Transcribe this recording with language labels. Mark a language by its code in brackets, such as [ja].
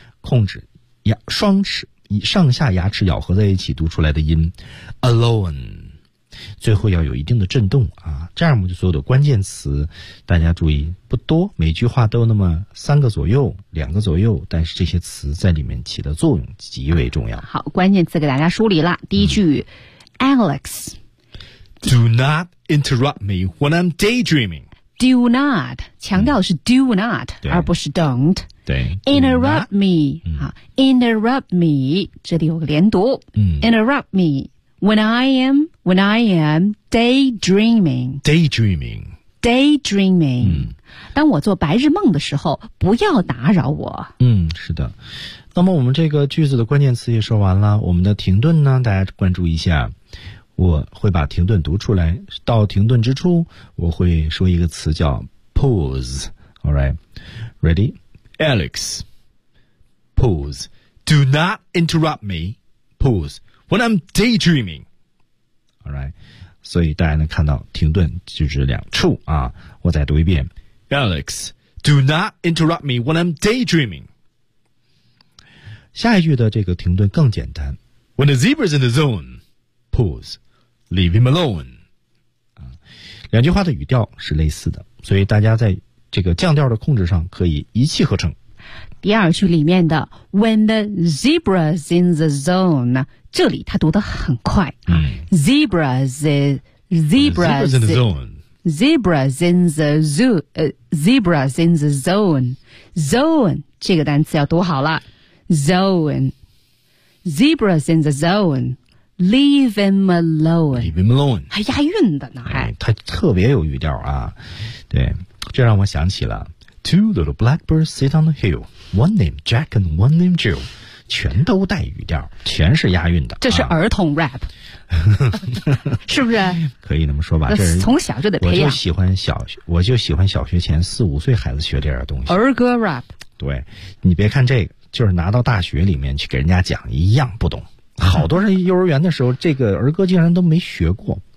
[zh] 控制牙双齿以上下牙齿咬合在一起读出来的音 alone， 最后要有一定的震动啊，这样我们就所有的关键词大家注意不多，每句话都那么三个左右两个左右，但是这些词在里面起的作用极为重要。好，关键词给大家梳理了，第一句、Alex [en] Do not interrupt me when I'm daydreaming。 [zh] Do not 强调的是 do not、而不是 don't。对 interrupt me、interrupt me 这里有个连读、 [en] interrupt me when I am daydreaming、 [zh] 当我做白日梦的时候不要打扰我。是的，那么我们这个句子的关键词也说完了，我们的停顿呢大家关注一下，我会把停顿读出来，到停顿之处我会说一个词叫 pause。 [en] Alright ReadyAlex, pause. Do not interrupt me. Pause. When I'm daydreaming. Alright. [zh] 所以大家能看到停顿就是两处啊。我再读一遍。 [en] Alex, do not interrupt me when I'm daydreaming. [zh] 下一句的这个停顿更简单。 [en] When the zebra's in the zone, pause. Leave him alone. [zh] 两句话的语调是类似的。所以大家在这个降调的控制上可以一气呵成。第二句里面的 [en] When the zebra's in the zone， [zh] 这里它读得很快、zebra's in the zone 这个单词要读好了 zone， zebra's in the zone， [en] leave him alone， leave him alone， [zh] 还押韵的呢、它特别有语调啊。对，这让我想起了 [en] Two little blackbirds sit on the hill, One named Jack and one named Jill， [zh] 全都带语调，全是押韵的，这是儿童 rap、是不是可以那么说吧，这从小就得培养。我就喜欢小学前四五岁孩子学这点东西，儿歌 rap。对，你别看这个就是拿到大学里面去给人家讲一样不懂，好多人幼儿园的时候这个儿歌竟然都没学过